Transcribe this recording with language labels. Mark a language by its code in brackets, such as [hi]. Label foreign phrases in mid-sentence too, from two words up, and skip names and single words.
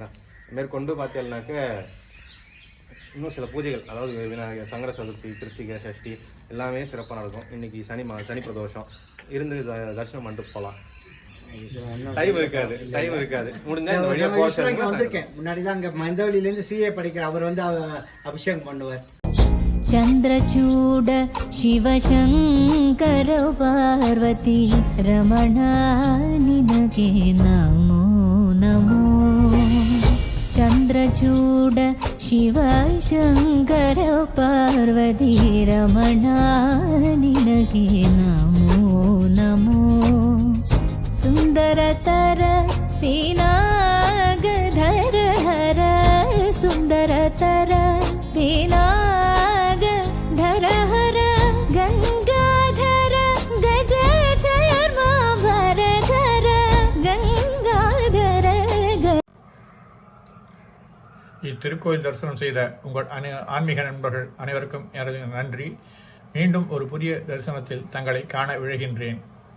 [ta] மேற்கொண்டு பார்த்தீங்கன்னாக்க இன்னும் சில பூஜைகள், அதாவது விநாயகர், சங்கர சதுர்த்தி, கிருத்திகை, சஷ்டி எல்லாமே சிறப்பாக நடக்கும். இன்னைக்கு சனி பிரதோஷம் இருந்து தரிசனம் பண்ணிட்டு போகலாம். டைம் இருக்காது. முடிஞ்சா இந்த வழியா வந்திருக்கேன். முன்னாடிதான் அங்க மந்தவெளியில இருந்து சிஏ படிக்கிற அவர் வந்து அபிஷேகம் பண்ணுவார். [kn] ಚಂದ್ರಚೂಡ ಶಿವಶಂಕರ ಪಾರ್ವತೀ ರಮಣಾ ನಿನಗೆ ನಮೋ ನಮೋ. ಚಂದ್ರಚೂಡ ಶಿವಶಂಕರ ಪಾರ್ವತೀ ರಮಣಾ ನಿನಗೆ ನಮೋ ನಮೋ. ಸುಂದರತರ ಪಿನಾಕಧರ ಹರ ಸುಂದರತರ ಪಿನಾಕ ಧರ ಹರ ಗಂಗಾಧರ ಗಜ ಚರ್ಮಾಂಬರ ಧರ ಗಂಗಾಧರ. [ta] இத்திருக்கோயில் தரிசனம் செய்த உங்கள் ஆன்மீக நண்பர்கள் அனைவருக்கும் எனது நன்றி. மீண்டும் ஒரு புதிய தரிசனத்தில் தங்களை காண விழைகின்றேன்.